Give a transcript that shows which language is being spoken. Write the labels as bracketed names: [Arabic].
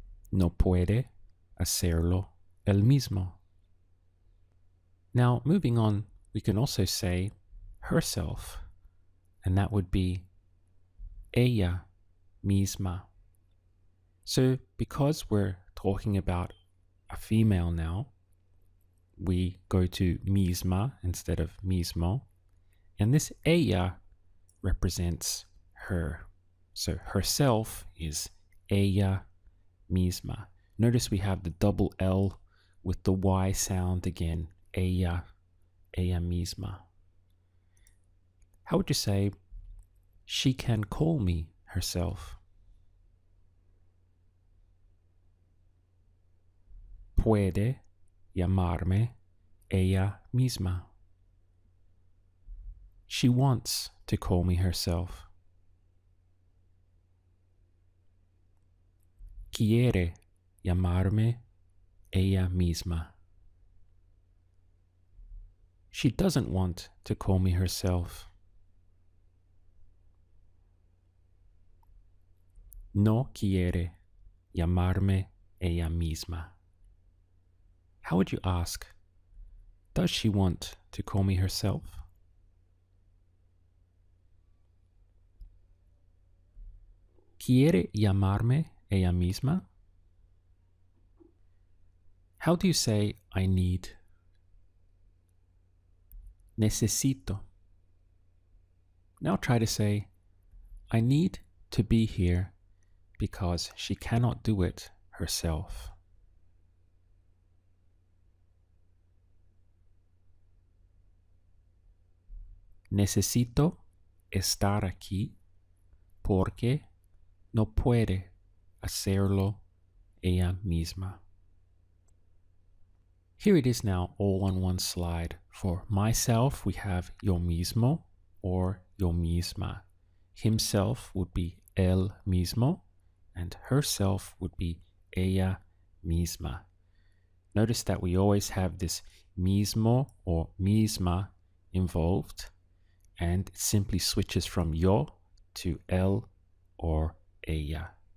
[Spanish] No puede hacerlo él mismo. [English] Now, moving on, we can also say herself, and that would be [Spanish] ella misma. [English] So, because we're talking about a female now, we go to misma instead of mismo, and this ella represents her. So, herself is [Spanish] ella misma. [English] Notice we have the double L with the Y sound again, [Spanish] ella misma. [English] How would you say, she can call me herself? [Spanish] Puede llamarme ella misma. [English] She wants to call me herself. [Spanish] Quiere llamarme ella misma. [English] She doesn't want to call me herself. [Spanish] No quiere llamarme ella misma. [English] How would you ask, does she want to call me herself? [Spanish] ¿Quiere llamarme ella misma? [English] How do you say I need? [Spanish] Necesito. [English] Now try to say, I need to be here because she cannot do it herself. [Spanish] Necesito estar aquí porque no puede hacerlo ella misma. [English] Here it is now all on one slide. For myself, we have [Spanish] yo mismo [English] or [Spanish] yo misma. [English] Himself would be [Spanish] él mismo, [English] and herself would be [Spanish] ella misma. [English] Notice that we always have this mismo or misma involved, and it simply switches from yo to él or ella.